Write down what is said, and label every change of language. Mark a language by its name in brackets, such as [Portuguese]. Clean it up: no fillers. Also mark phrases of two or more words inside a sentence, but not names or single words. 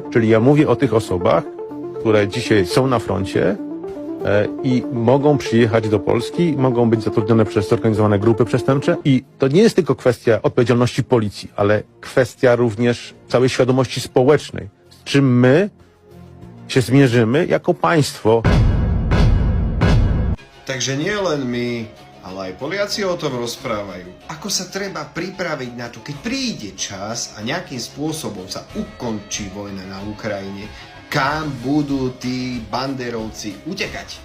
[Polish] Czyli ja mówię o tych osobach, które dzisiaj są na froncie i mogą przyjechać do Polski, mogą być zatrudnione przez zorganizowane grupy przestępcze. I to nie jest tylko kwestia odpowiedzialności policji, ale kwestia również całej świadomości społecznej, z czym my się zmierzymy jako państwo. [Slovak] Takže nie len my, ale aj Poliaci o tom rozprávajú. Ako sa treba pripraviť na to, keď príde čas a nejakým spôsobom sa ukončí vojna na Ukrajine, kam budú tí banderovci utekať?